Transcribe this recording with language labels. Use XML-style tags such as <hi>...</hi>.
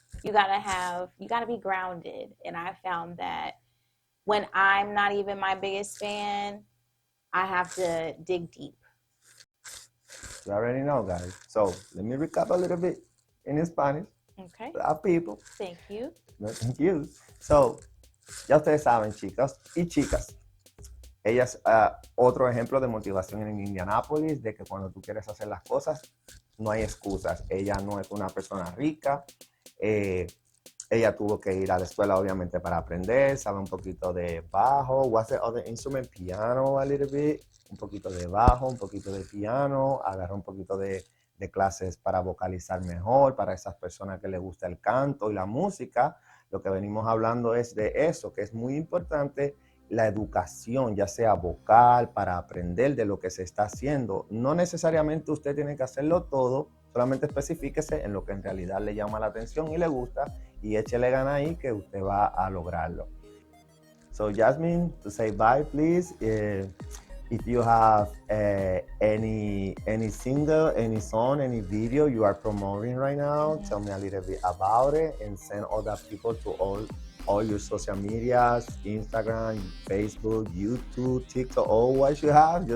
<en>you gotta be grounded. And I found that when I'm not even my biggest fan, I have to dig deep. You already know, guys. So let me recap a little bit in Spanish. Okay. Our people. Thank you. No, thank you.</en> <es>So, ya ustedes saben, chicas y chicas, ella es otro ejemplo de motivación en Indianápolis, de que cuando tú quieres hacer las cosas, no hay excusas. Ella no es una persona rica. Ella tuvo que ir a la escuela, obviamente, para aprender. Sabe un poquito de bajo.</es> <en>What's the other instrument? Piano, a little bit.</en> <es>Un poquito de bajo, un poquito de piano. Agarró un poquito de clases para vocalizar mejor, para esas personas que les gusta el canto y la música. Lo que venimos hablando es de eso, que es muy importante la educación, ya sea vocal, para aprender de lo que se está haciendo. No necesariamente usted tiene que hacerlo todo, solamente especifíquese en lo que en realidad le llama la atención y le gusta, y échele ganas ahí que usted va a lograrlo.</es> <en>So Jasmine, to say bye, please. If you have any single, any song, any video you are promoting right now, tell me a little bit about it and send other people to all your social medias, Instagram, Facebook, YouTube, TikTok, all what you have.</en>